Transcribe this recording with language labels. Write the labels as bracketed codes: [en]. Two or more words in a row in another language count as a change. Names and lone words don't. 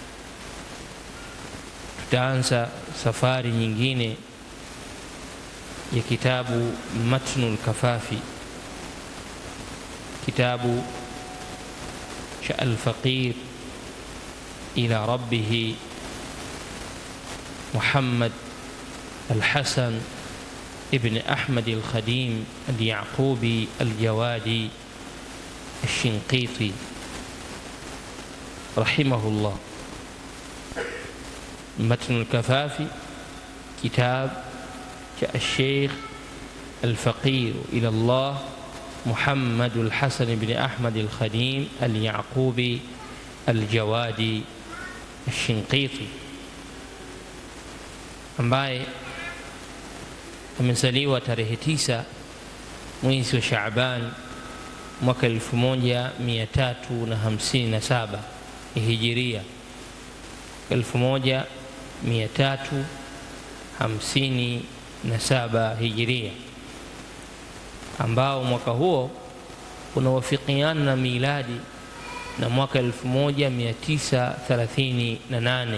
[sw] Tutaanza safari nyingine ya kitabu Matnul Kafafi, kitabu cha [ar] الفقير إلى ربه [sw] Muhammad al-Hasan ibn Ahmad al-Khadim al-Yaqubi al-Jawadi al-Shinqiti rahimahullah. [ar] Matnul Kafafi, kitab الشيخ الفقير إلى الله محمد الحسن بن أحمد الخديم اليعقوبي الجوادي الشنقيطي, [sw] ambaye amezaliwa tarehe 9 mwezi wa Shaaban mwaka 1357 Hijiria, 1357 Hijiria, ambao mwaka huo unawafikiana na miladi na mwaka 1938.